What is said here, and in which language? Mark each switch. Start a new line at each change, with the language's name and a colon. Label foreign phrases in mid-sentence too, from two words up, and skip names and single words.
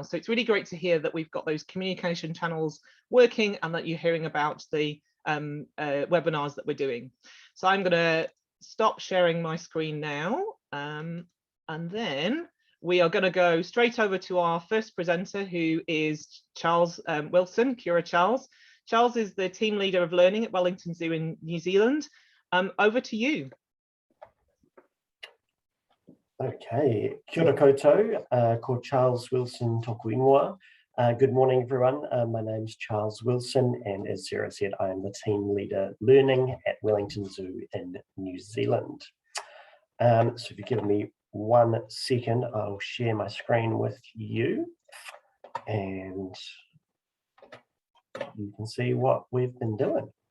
English: So it's really great to hear that we've got those communication channels working and that you're hearing about the webinars that we're doing. So I'm going to stop sharing my screen now, and then we are going to go straight over to our first presenter, who is Charles Wilson.
Māori: Kia ora, Charles.
English: Charles is the team leader of learning at Wellington Zoo in New Zealand. Over to you.
Māori: Okay, kia ora koutou, ko Charles Wilson toku ingoa.
English: Good morning, everyone. My name's Charles Wilson, and as Sarah said, I am the team leader learning at Wellington Zoo in New Zealand. So if you give me 1 second, I'll share my screen with you and you can see what we've been doing.